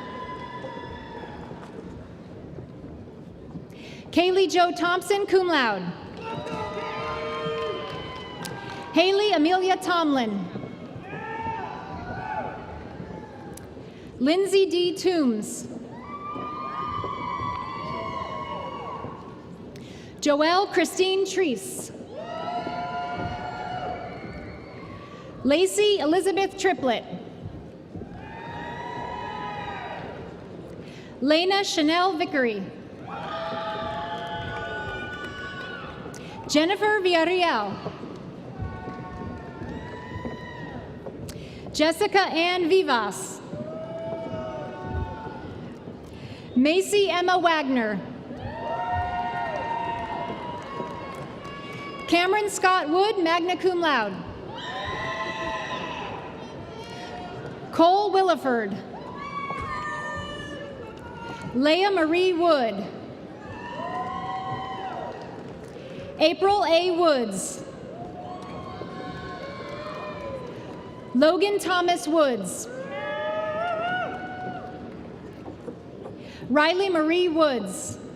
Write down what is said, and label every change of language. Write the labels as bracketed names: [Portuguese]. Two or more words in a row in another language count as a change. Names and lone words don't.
[English] Kaylee Jo Thompson, [Latin] cum laude. [English] Haley Amelia Tomlin. Lindsay D. Toombs. Joelle Christine Treese. Lacey Elizabeth Triplett. Lena Chanel Vickery. Jennifer Villarreal. Jessica Ann Vivas. Macy Emma Wagner. Cameron Scott Wood, [Latin] magna cum laude. Cole Williford. [English] Leah Marie Wood. April A. Woods. Logan Thomas Woods. Riley Marie Woods.